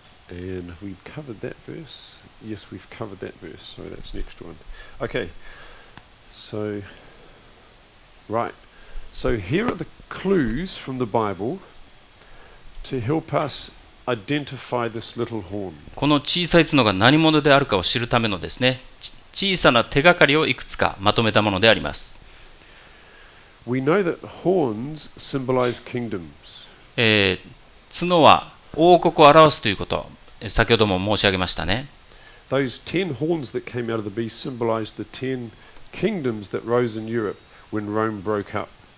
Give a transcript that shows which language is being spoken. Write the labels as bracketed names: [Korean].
[English] And we've covered that verse. Yes, we've covered that verse. So that's next one. Okay. So, right. So here are the clues from the Bible to help us identify this little horn. [Japanese] この小さい角が何者であるかを知るためのですね、小さな手がかりをいくつかまとめたものであります。 [English] We know that horns symbolize kingdoms. [Japanese] 角は王国を表すということ、先ほども申し上げましたね。 [English] Those 10 horns that came out of the beast symbolized the 10 kingdoms that rose in Europe when Rome broke up.